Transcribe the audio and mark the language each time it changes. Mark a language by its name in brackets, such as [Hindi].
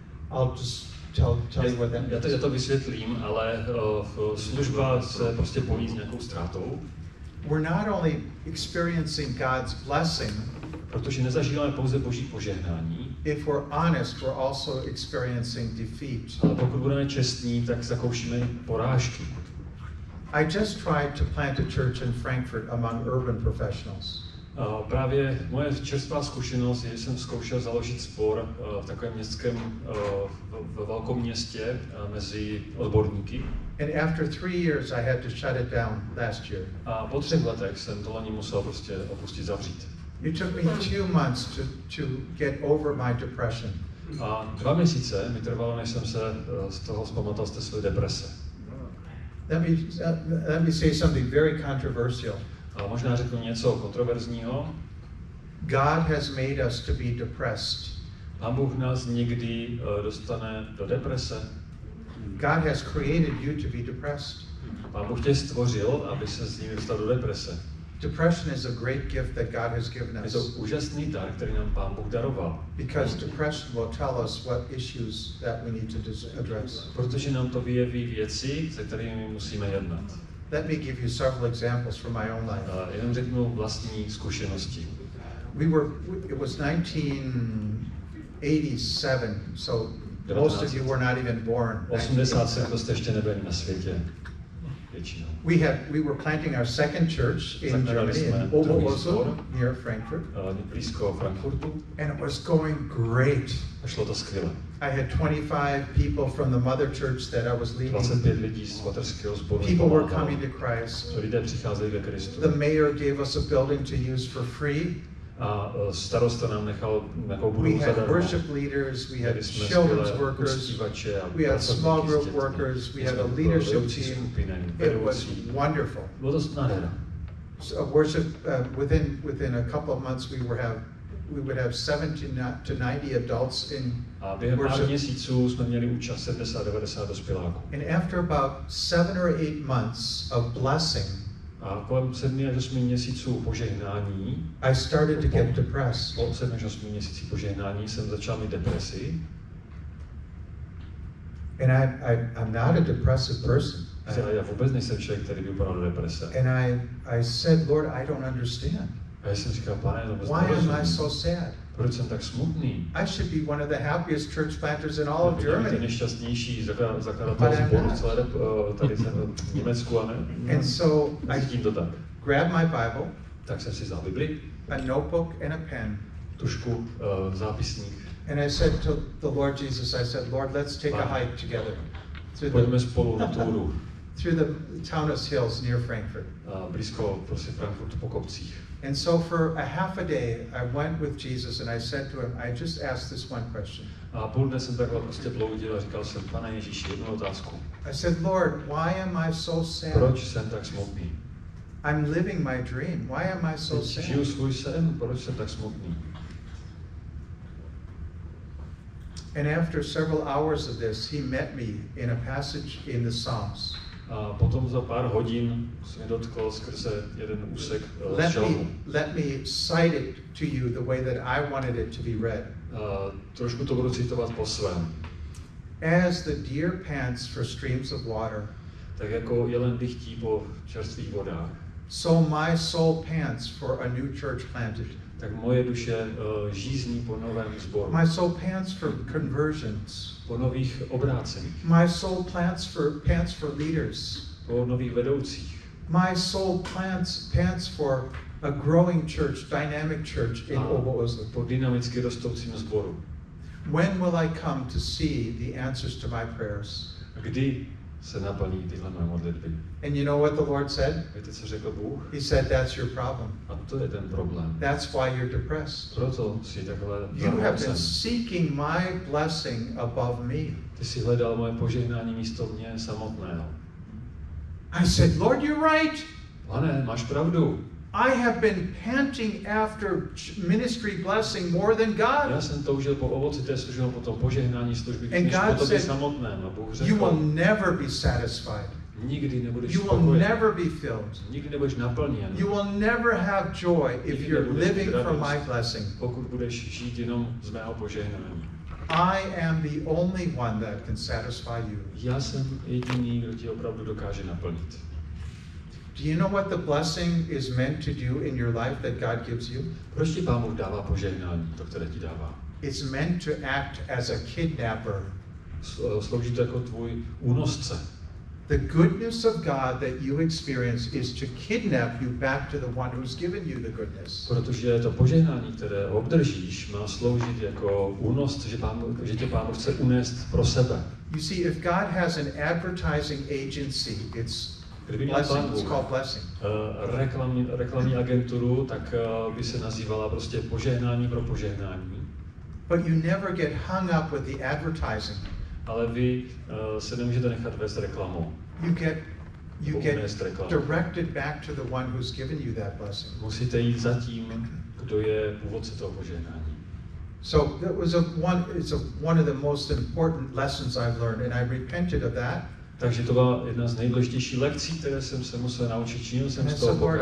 [English] I'll just tell you what that means. [Czech] Já to vysvětlím, ale služba se prostě pojí s nějakou ztrátou. [English] We're not only experiencing God's blessing, [Czech] protože nezažíváme pouze Boží požehnání. [English] If we're honest, we're also experiencing defeat. [Czech] Ale pokud budeme čestní, tak zakoušíme porážky. [English] I just tried to plant a church in Frankfurt among urban professionals. [Czech] Právě moje čerstvá zkušenost je, že jsem zkoušel založit sbor v takovém městském, ve velkém městě mezi odborníky. [English] And after 3 years, I had to shut it down last year. [Czech] A po 3 letech jsem to loni musel prostě opustit, zavřít. [English] It took me 2 months to get over my depression. [Czech] A 2 měsíce mi trvalo, než jsem se z toho vzpamatoval z té své deprese. [English] Let me say something very controversial. [Czech] A možná řeknu něco kontroverzního. [English] God has made us to be depressed. [Czech] Pán Bůh nás někdy dostane do deprese. [English] God has created you to be depressed. [Czech] Pán Bůh tě stvořil, aby se z ní dostal do deprese. [English] Depression is a great gift that God has given us. [Czech] Je to úžasný dar, který nám Pán Bůh daroval. [English] Because depression will tell us what issues that we need to address. [Czech] Protože nám to vyjeví věci, se kterými musíme jednat. [English] Let me give you several examples from my own life. [Czech] Jenom řeknu vlastní zkušenosti. [English] It was 1987, so most of you were not even born. [Czech] 87, to jste ještě nebyli na světě. [English] We were planting our second church in Germany, in Oberhausen, near Frankfurt. [Czech] Blízko Frankfurtu. [English] And it was going great. [Czech] A šlo to skvěle. [English] I had 25 people from the mother church that I was leading. [Czech] 25 lidí z materského sboru. [English] People were coming to Christ. [Czech] Lidé přicházeli ke Kristu. [English] The mayor gave us a building to use for free. [Czech] A starosta nám nechal nějakou budovu zadarmo. [English] We had worship leaders, we had children's workers, we had small group workers, we had a leadership team. It was wonderful. [Czech] Bylo to nádhera. [English] So worship within a couple of months we would have 70 to 90 adults in [Czech] a během pár měsíců jsme měli účast 70-90 dospěláků. [English] And after about 7 or 8 months of blessing, [Czech] a kolem 7 až 8 měsíců požehnání, [English] I started to get depressed. [Czech] Po 7 až 8 měsících požehnání jsem začal mít depresi. [English] And I'm not a depressive person. [Czech] Já vůbec nejsem člověk, který by upadal do deprese. [English] And I said, Lord, I don't understand. [Czech] A já jsem říkal, Pane, [English] why am I so sad? [Czech] Proč jsem tak smutný? [English] I should be one of the happiest church planters in all of Germany. [Czech] Ten nejšťastnější zakladatel sboru v celé tady v Německu, a ne? [English] And so I [Czech] to tak. [English] grabbed my Bible, [Czech] tak jsem si vzal Bibli, [English] a notebook and a pen, [Czech] tušku, zápisník. [English] And I said to the Lord Jesus, I said, Lord, let's take a hike together. [Czech] Pojďme spolu na túru. [English] Through the Taunus Hills near Frankfurt. [Czech] Blízko prostě Frankfurtu po kopcích. [English] And so for a half a day, I went with Jesus and I said to him, I just asked this one question. [Czech] A půl dne jsem takhle prostě bloudil a říkal jsem, Pane Ježíši, jednu otázku. [English] I said, Lord, why am I so sad? [Czech] Proč jsem tak smutný? [English] I'm living my dream. Why am I so sad? [Czech] Žiju svůj sen, proč jsem tak smutný? [English] And after several hours of this, he met me in a passage in the Psalms. [Czech] A potom za pár hodin se mi dotkl skrze jeden úsek [English] Let me cite it to you the way that I wanted it to be read. [Czech] Trošku to budu citovat po svém. [English] As the deer pants for streams of water, [Czech] tak jako jelen dychtí po čerstvých vodách, [English] so my soul pants for a new church planted. [Czech] Tak moje duše žízní po novém sboru. [English] My soul pants for conversions. [Czech] Po nových obráceních. [English] My soul pants for leaders. [Czech] Po nových vedoucích. [English] My soul pants for a growing church, dynamic church in Oberoslo. [Czech] Po dynamicky rostoucím sboru. [English] When will I come to see the answers to my prayers? [Czech] Kdy se naplní tyhle moje modlitby? [English] And you know what the Lord said? [Czech] Víte, co řekl Bůh? [English] He said, that's your problem. [Czech] A to je ten problém. [English] That's why you're depressed. [Czech] Proto si takhle [English] You have been seeking my blessing above me. [Czech] Ty si hledal moje požehnání místo mě samotného. [English] I said, Lord, you're right. [Czech] Pane, máš pravdu. [English] I have been panting after ministry blessing more than God. [Czech] Já jsem toužil po ovoci té služby, po tom požehnání služby, než po tobě samotném. A Bůh řekl, [English] you will never be satisfied. [Czech] Nikdy nebudeš [English] you will never be filled. [Czech] Nikdy nebudeš naplněn. [English] You will never have joy if you're living from my blessing. [Czech] Pokud budeš žít jenom z mého požehnání. [English] I am the only one that can satisfy you. [Czech] Já jsem jediný, kdo tě opravdu dokáže naplnit. [English] Do you know what the blessing is meant to do in your life that God gives you? [Czech] Proč ti Pán Bůh dává požehnání, to, které ti dává? [English] It's meant to act as a kidnapper. [Czech] Slouží to jako tvůj únosce. [English] The goodness of God that you experience is to kidnap you back to the one who's given you the goodness. [Czech] Protože to požehnání, které obdržíš, má sloužit jako únos, že tě Pán Bůh chce unést pro sebe. [English] You see, if God has an advertising agency, it's blessing. It's called blessing. [Czech] Reklamní agenturu, tak by se nazývala prostě požehnání pro požehnání. [English] But you never get hung up with the advertising. [Czech] Ale vy se nemůžete nechat vést reklamou. [English] You get directed back to the one who's given you that blessing. [Czech] Musíte jít za tím, kdo je původce toho požehnání. [English] So that was one of the most important lessons I've learned, and I repented of that. [Czech] Takže to byla jedna z nejdůležitějších lekcí, které jsem se musel naučit. Činil jsem z toho pokání.